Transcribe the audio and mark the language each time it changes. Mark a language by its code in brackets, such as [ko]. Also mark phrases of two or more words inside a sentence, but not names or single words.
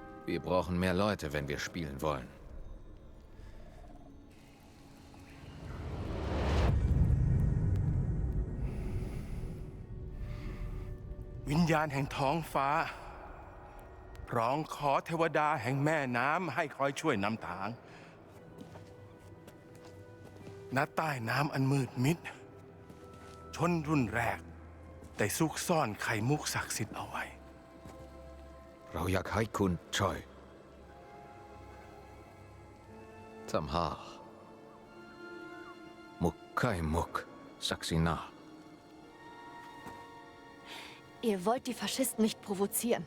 [de] Wir brauchen mehr Leute, wenn wir spielen wollen. [th] Winjan แห่งท้องฟ้าร้องขอเทวดาแห่งแม่น้ำให้คอยช่วยนำทางณใต้น้ำอันมืดมิดชนรุ่นแรกได้ซุกซ่อนไข่มุกศักดิ์สิทธิ์เอาไว้ เราอยากให้คุณช่วยทำหามุกไข่มุกศักดิ์สิทธิ์ [de] Ihr wollt die Faschisten nicht provozieren.